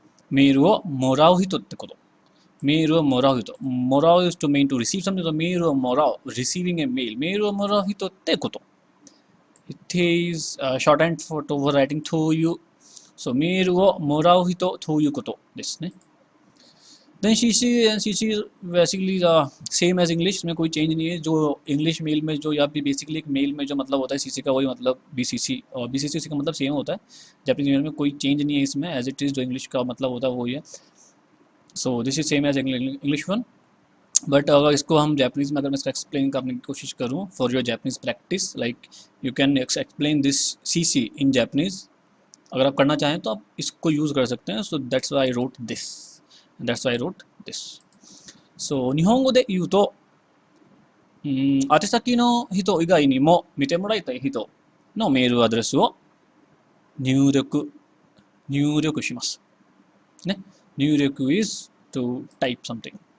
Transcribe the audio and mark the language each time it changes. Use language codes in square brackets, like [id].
[ja] メールをもらう人ってこと。メールをもらう人。 [en] もらう is to mean to receive something. メールをもらう。receiving a mail. [ja] メールをもらう人ってこと。 [en] It is shorthand for writing to you. [ja] So メールをもらう人ということですね。 [en] Then CC and CC basically same as English. [hi] इसमें कोई change नहीं है. जो English mail में जो या भी basically एक मेल में जो मतलब होता है CC का वही मतलब BCC और BCC का मतलब सेम होता है. जापानीज मेल में कोई चेंज नहीं है इसमें एज इट इज़ जो इंग्लिश का मतलब होता है वही है. [en] So this is same as English one. [hi] But अगर इसको हम जापानीज में अगर मैं इसका एक्सप्लेन करने की कोशिश करूँ [en] For your Japanese practice like you can explain this CC in Japanese. [hi] अगर आप करना चाहें तो आप इसको यूज़ कर सकते हैं. [en] So that's why I wrote this. That's why I wrote this. [ja] So 日本語で言うと、宛先の人以外にも見てもらいたい人のメールアドレスを入力します。ね。 [en] 入力 is to type something.